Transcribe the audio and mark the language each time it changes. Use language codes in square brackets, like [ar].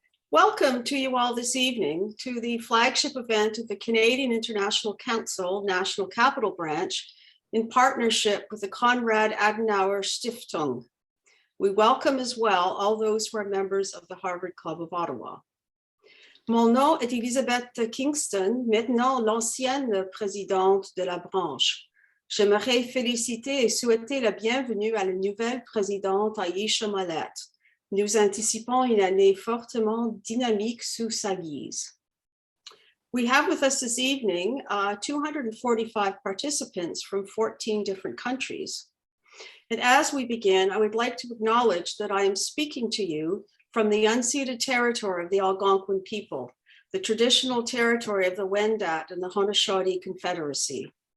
[en] Welcome to you all this evening to the flagship event of the Canadian International Council National Capital Branch in partnership with the Konrad Adenauer Stiftung. We welcome as well all those who are members of the Harvard Club of Ottawa. [fr] Mon nom est Elizabeth Kingston, maintenant l'ancienne présidente de la branche. J'aimerais féliciter et souhaiter la bienvenue à la nouvelle présidente Aisha Mallet. Nous anticipons une année fortement dynamique sous sa guise. [en] We have with us this evening 245 participants from 14 different countries. And as we begin, I would like to acknowledge that I am speaking to you from the unceded territory of the Algonquin people, the traditional territory of the Wendat and the Haudenosaunee Confederacy.